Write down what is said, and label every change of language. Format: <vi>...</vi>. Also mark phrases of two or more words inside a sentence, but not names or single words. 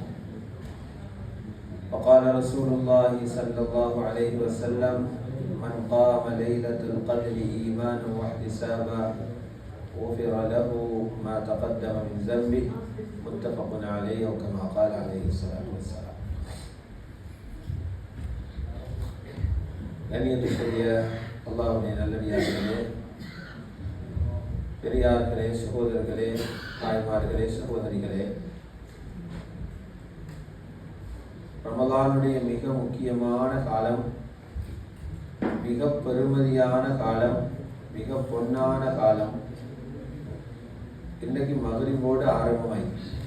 <ar>وقال رسول الله صلى الله عليه وسلم من قام ليلة القدر إيمانا واحتسابا غفر له ما تقدم من ذنبه متفق عليه وكما قال عليه الصلاة والسلام.</ar> <ta>கண்ணியத்துக்குரிய அல்லாஹ்வுடைய நல்லடியார்களே, பெரியார்களே, சகோதரர்களே, தாய்மார்களே, சகோதரிகளே, ரமலானுடைய மிக முக்கியமான காலம், மிக பெருமதியான காலம், மிக பொன்னான காலம் இன்றைக்கு மகரிபோடு ஆரம்பமாயிடுச்சு.</ta>